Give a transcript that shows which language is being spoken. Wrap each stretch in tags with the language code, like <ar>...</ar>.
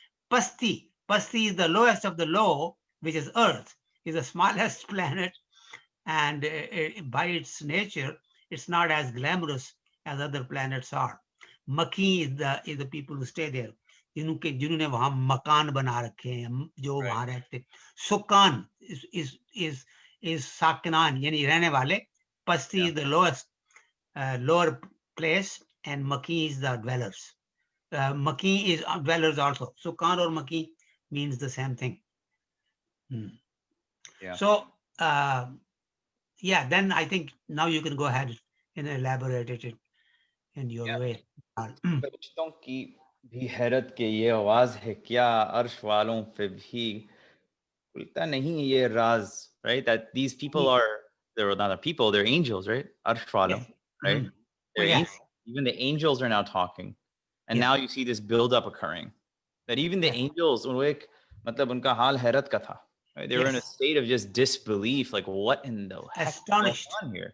<en>Pasti is the lowest of the low, which is Earth, is the smallest planet, and by its nature, it's not as glamorous as other planets are. Maki is the people who stay there,</en> <hi>जिन्होंने वहां मकान बना रखे हैं, जो वहां रहते. सुकान is साकिनान यानी रहने वाले.</hi> <en>Pasti is the lowest, lower place, and Maki is the dwellers. Maki is dwellers also. Sukan or Maki means the same thing. Yeah. So, yeah, then I think now you can go ahead and elaborate it in your way.</en> <hi>फरिश्तों की भी हैरत के ये आवाज है क्या, अर्श वालों पे भी खुलता नहीं ये राज.</hi> <en>Right, that these people they're not people, they're angels, right? Arsh walo, right? They're angels. Even the angels are now talking, and now you see this build-up occurring. That even the angels,</en> <hi>matlab unka haal hayrat ka tha,</hi> <en>right? They were in a state of just disbelief, like what in the heck is going on here?</en>